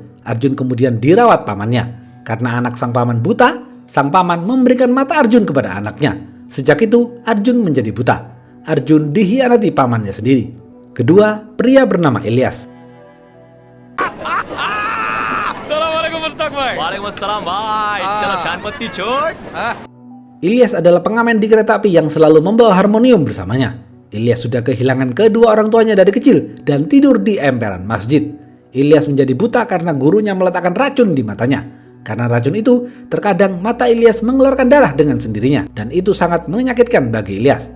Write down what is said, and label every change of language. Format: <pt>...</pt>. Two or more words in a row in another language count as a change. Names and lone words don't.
<id>Arjun kemudian dirawat pamannya. Karena anak sang paman buta, sang paman memberikan mata Arjun kepada anaknya. Sejak itu, Arjun menjadi buta. Arjun dikhianati pamannya sendiri. Kedua, pria bernama Ilyas.</id> <hi>Waalaikumsalam, bhai. Chalo Shanpati chhod.</hi> <id>Ilyas adalah pengamen di kereta api yang selalu membawa harmonium bersamanya. Ilyas sudah kehilangan kedua orang tuanya dari kecil dan tidur di emperan masjid. Ilyas menjadi buta karena gurunya meletakkan racun di matanya. Karena racun itu, terkadang mata Ilyas mengeluarkan darah dengan sendirinya dan itu sangat menyakitkan bagi Ilyas.</id>